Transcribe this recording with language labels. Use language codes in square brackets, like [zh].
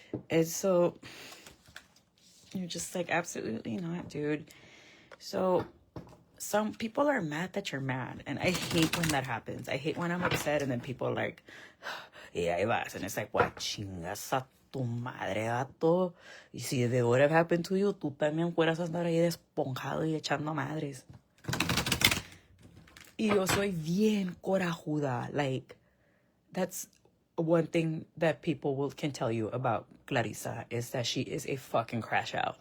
[en] And so you're just like, absolutely not, dude. So some people are mad that you're mad, and I hate when that happens. I hate when I'm upset and then people are like, yeah, [es] ahí vas, [en] and it's like, what, [es] chingas a tu madre, gato. Y si [en] it would have happened to you, [es] tú también fueras a andar ahí desponjado y echando madres. Y yo soy bien corajuda. [en] Like, that's one thing that people can tell you about Clarissa, is that she is a fucking crash out.